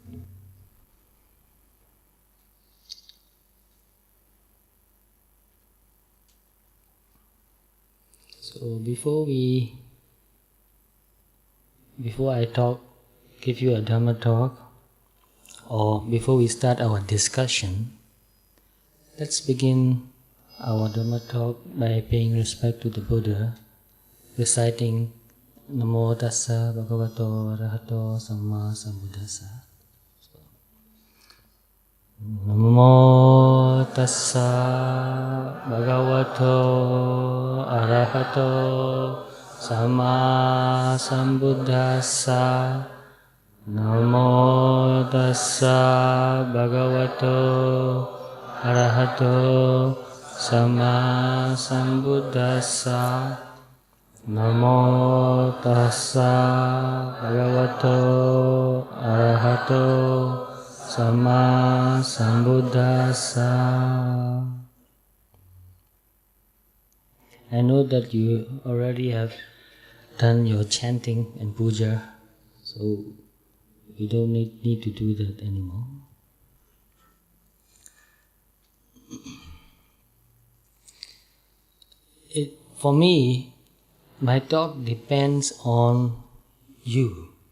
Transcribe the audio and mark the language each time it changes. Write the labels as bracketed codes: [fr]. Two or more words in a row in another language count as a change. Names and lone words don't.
[en] So before I give you a Dhamma talk, or before we start our discussion, let's begin our Dhamma talk by paying respect to the Buddha, reciting [pi] Namo Tassa Bhagavato Arahato Samma Sambuddhassa. Namo Tassa Bhagavato Arahato Samma Sambuddhassa. Namo Tassa Bhagavato Arahato Samma Sambuddhassa. Namo Tassa Bhagavato Arahato Samma Sambuddhassa. [en] I know that you already have done your chanting and puja, so you don't need to do that anymore. For me, my talk depends on you.